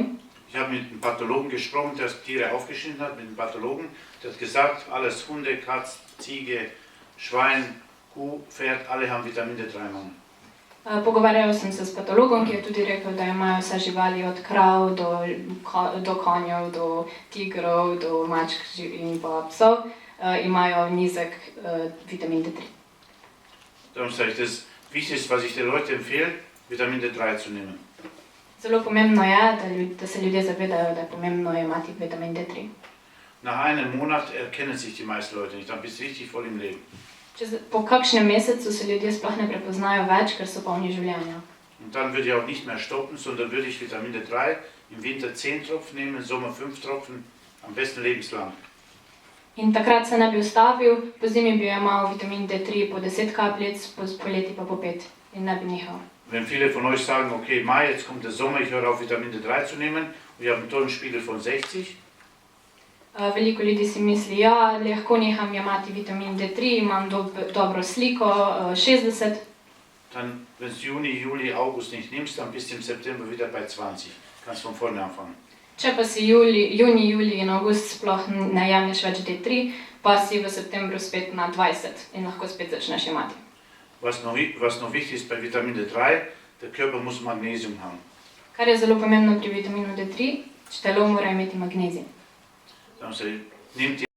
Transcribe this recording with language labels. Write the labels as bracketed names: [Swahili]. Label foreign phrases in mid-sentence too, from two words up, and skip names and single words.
[German] Ich habe mit einem Pathologen gesprochen, der Tiere aufgeschnitten hat, mit einem Pathologen. Der hat gesagt, alles Hunde, Katz, Ziege, Schwein, Kuh, Pferd, alle haben Vitamin D3-Mangel. [Slovenian] Pogovarjal sem se s patologom, ki je tudi rekel, da imajo vse živali od krav do konjev, do tigrov, do mačk in pa psov, imajo nizek vitamin D3. [German] Darum sage ich, das Wichtigste, was ich den Leuten empfehle, Vitamin D3 zu nehmen. [Slovenian] Zelo pomembno je, da se ljudje zavedajo, da je pomembno imati vitamin D3. [German] Nach einem Monat erkennen sich die meisten Leute nicht, dann bist du richtig voll im Leben. [Slovenian] Po kakšnem mesecu se ljudje sploh ne prepoznajo več, ker so polni življenja. [German] Und dann würde ich auch nicht mehr stoppen, sondern würde ich Vitamin D3 im Winter 10 Tropfen nehmen, im Sommer 5 Tropfen, am besten lebenslang. [Slovenian] In takrat se ne bi ustavil, po zimi bi jemal vitamin D3 po 10 kapljic, po poleti pa po 5 in ne bi nehal. [German] Wenn viele von euch sagen, okay, Mai, jetzt kommt der Sommer, ich höre auf Vitamin D3 zu nehmen und ich habe einen tollen Spiegel von 60, [Slovenian] Veliko ljudi si misli, ja, lahko neham jemati vitamin D3, imam dobro sliko, 60. [German] dann, wenn du Juni, Juli, August nicht nimmst, dann bist du im September wieder bei 20. Kannst von vorne anfangen. [Slovenian] Če pa si juni, juli in avgust sploh ne jemlješ več D3, pa si v septembru spet na 20 in lahko spet začneš jemati. [German] Was noch wichtig ist bei Vitamin D3, der Körper muss Magnesium haben. [Slovenian] Kar je zelo pomembno pri vitaminu D3, telo mora imeti magnezij. [German] Dann nehmt ihr